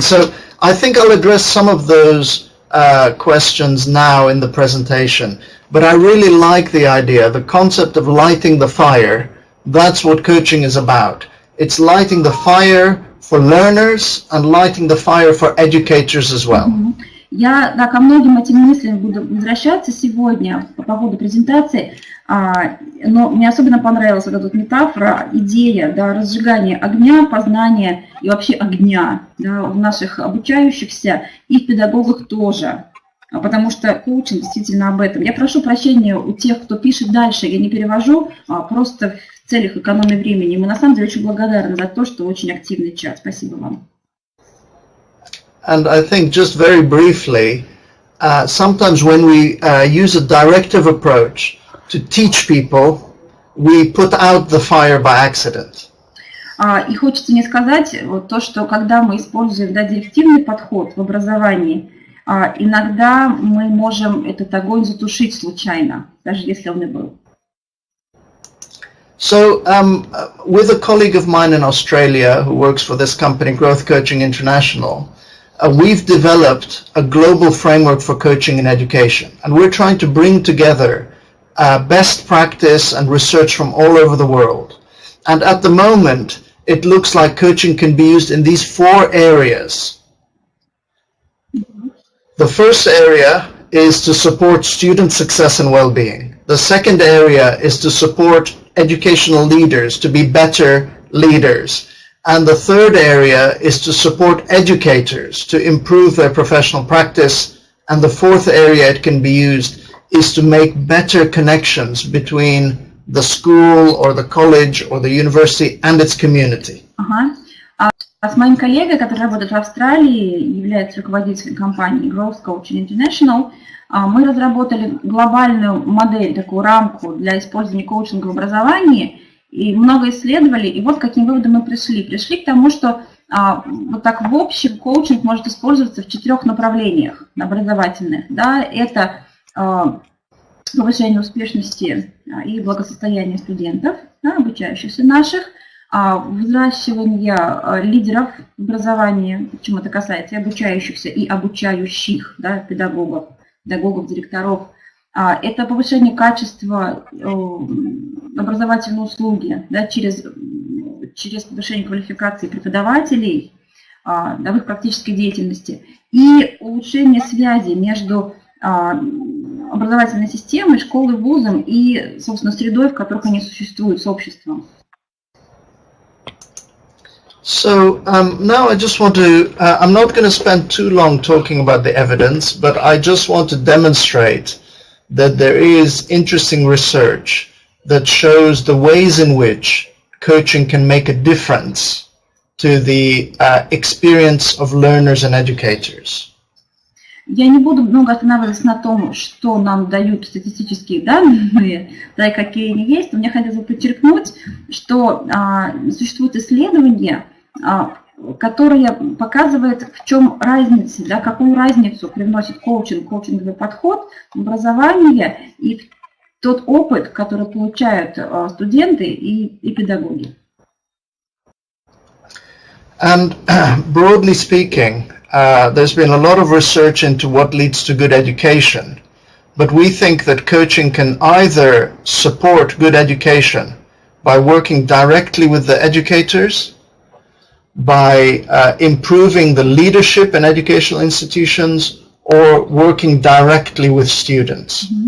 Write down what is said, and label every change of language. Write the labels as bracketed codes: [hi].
[en] So I think I'll address some of those questions now in the presentation, but I really like the idea, the concept of lighting the fire. That's what coaching is about. It's lighting the fire for learners and lighting the fire for educators as well. [ru] Я ко многим этим мыслям буду возвращаться сегодня по поводу презентации, но мне особенно понравилась вот эта метафора, идея, разжигания огня, познания и вообще огня, в наших обучающихся и в педагогах тоже, потому что коучинг действительно об этом. Я прошу прощения у тех, кто пишет дальше, я не перевожу, просто в целях экономии времени. Мы на самом деле очень благодарны за то, что очень активный чат. Спасибо вам. [en] And I think just very briefly, sometimes when we use a directive approach to teach people, we put out the fire by accident. [ru] И хочется мне сказать вот то, что когда мы используем директивный подход в образовании, иногда мы можем этот огонь затушить случайно, даже если он и был. [en] So with a colleague of mine in Australia who works for this company, Growth Coaching International, we've developed a global framework for coaching and education, and we're trying to bring together best practice and research from all over the world. And at the moment, it looks like coaching can be used in these 4 areas. The first area is to support student success and well-being. The second area is to support educational leaders to be better leaders. And the third area is to support educators to improve their professional practice. And the fourth area it can be used is to make better connections between the school or the college or the university and its community. [ru] С моим коллегой, который работает в Австралии, является руководителем компании Growth Coaching International, мы разработали глобальную модель, такую рамку для использования коучинга в образовании, и много исследовали, и вот к каким выводам мы пришли. Пришли к тому, что вот так в общем коучинг может использоваться в 4 направлениях образовательных. Это повышение успешности и благосостояния студентов, обучающихся наших, взращивание лидеров образования, чем это касается и обучающихся, и обучающих, да, педагогов, директоров. Это повышение качества образовательной услуги, да, через повышение квалификации преподавателей, да, в их практической деятельности, и улучшение связи между образовательной системой, школой, вузом и, собственно, средой, в которых они существуют, с обществом. [en] So now I just want to, I'm not going to spend too long talking about the evidence, but I just want to demonstrate that there is interesting research that shows the ways in which coaching can make a difference to the experience of learners and educators. [ru] Я не буду много останавливаться на том, что нам дают статистические данные, да, и какие они есть, но мне хотелось бы подчеркнуть, что существуют исследования, которые показывают, в чем разница, да, какую разницу привносит коучинговый подход в образование и в тот опыт, который получают студенты и педагоги. [en] And broadly speaking, there's been a lot of research into what leads to good education, but we think that coaching can either support good education by working directly with the educators, by improving the leadership in educational institutions, or working directly with students.